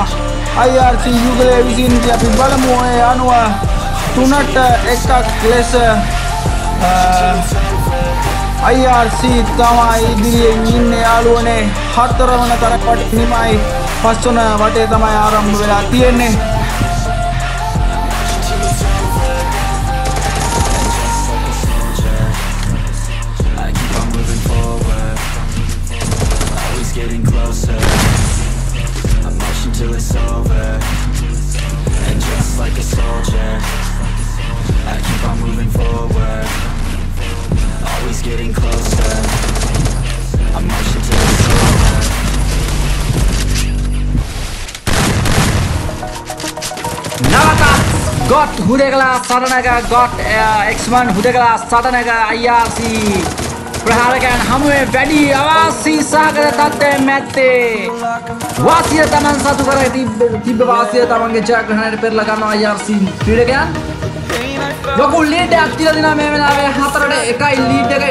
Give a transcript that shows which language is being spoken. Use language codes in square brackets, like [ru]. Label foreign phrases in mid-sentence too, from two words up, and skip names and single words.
[si] IRC යුගලයේ විසින් අපි බලමු ඒ අනුව 3ට 1ක් ලෙස IRC තමයි ඉදිරියෙන් ඉන්නේ යාළුවනේ. 4 වන තරකට නිමයි 5 වන වටේ තමයි ආරම්භ වෙලා තියෙන්නේ. [en] Getting closer, I'm marching till it's over, and just like a soldier, I keep on moving forward, always getting closer, I'm marching till it's over. Navata got hudegala satanaga [si] got X1 hudegala satanaga IRC ප්‍රහාරකයන් හමුවේ වැඩි අවාසි සහගත තත්ත්වයෙන් මැත්තේ වාසිය තමන් සතු කර තිබ්බ වාසිය තමන්ගේ ජයග්‍රහණයට පෙරලා ගන්නවා IRC ක්‍රීඩකයන්. ලොකු ලීඩ් එකක් තියලා දෙනවා මේ වෙලාවේ 4ට 1යි ලීඩ් එක.